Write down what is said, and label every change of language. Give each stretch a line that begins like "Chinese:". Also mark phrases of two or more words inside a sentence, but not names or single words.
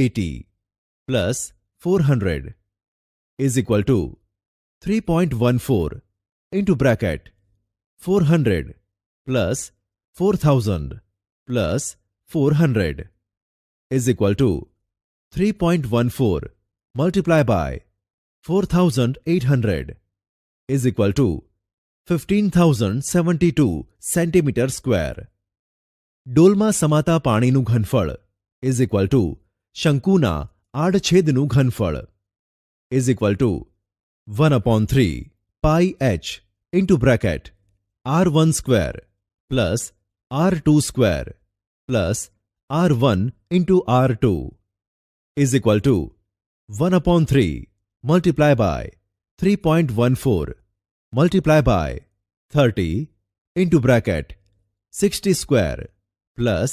English: 80 plus 400 is equal to 3.14 into bracket 400 plus 4000 plus 400 is equal to 3.14 multiplied by 4800 is equal to 15,072 centimeter square.
Gujarati: ડોલમાં સમાતા પાણીનું ઘનફળ
English: is equal to
Gujarati: શંકુના આડછેદનું ઘનફળ
English: is equal to 1/3 pi h into bracket r1 square plus r2 square plus r1 into r2 is equal to 1/3 multiplied by 3.14 multiplied by 30 into bracket 60 square plus